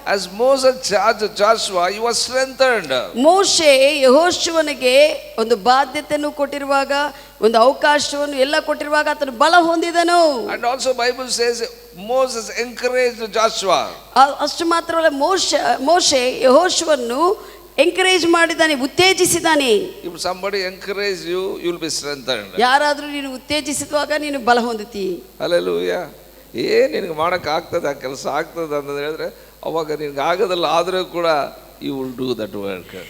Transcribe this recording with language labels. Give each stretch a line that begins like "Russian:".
English: As Moses charged Joshua, he was strengthened.
Kannada: ಮೋಶೆ ಯೆಹೋಶುವನಿಗೆ ಒಂದು ಬಾಧ್ಯತೆಯನ್ನು ಕೊಟ್ಟಿರುವಾಗ, ಒಂದು ಅವಕಾಶವನ್ನು ಎಲ್ಲ ಕೊಟ್ಟಿರುವಾಗ ಆತನು ಬಲ ಹೊಂದಿದನು.
English: And also Bible says Moses encouraged Joshua.
Kannada: ಅಷ್ಟು ಮಾತ್ರವಲ್ಲ, ಮೋಶೆ ಯೆಹೋಶುವನ್ನು ಎಂಕರೇಜ್ ಮಾಡಿದ್ದಾನೆ, ಉತ್ತೇಜಿಸಿದ್ದಾನೆ.
English: If somebody encourage you, you will be strengthened.
Kannada: ಯಾರಾದರೂ ನೀನು ಉತ್ತೇಜಿಸುವಾಗ ನೀನು ಬಲ ಹೊಂದುತ್ತಿ. Hallelujah. ನಿನಗೆ ಮಾಡಕ್ಕೆ ಆಗ್ತದೆ, ಆ ಕೆಲಸ ಆಗ್ತದೆ ಅಂತ ಹೇಳಿದ್ರೆ ಅವಾಗ ನಿನಗೆ ಆಗೋದಲ್ಲ, ಆದರೂ ಕೂಡ
English: you will do that work.